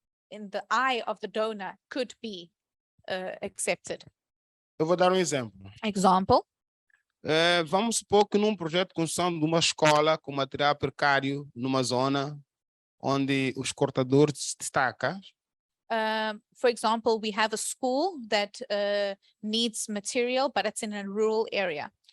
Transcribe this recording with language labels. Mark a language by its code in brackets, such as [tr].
[en] in the eye of the donor could be accepted. [pt] Eu vou dar um exemplo. [en] Example, [pt] Vamos supor que num projeto de construção de uma escola com material precário numa zona onde os cortadores se destacam, [en] for example, we have a school that needs material, but it's in a rural area.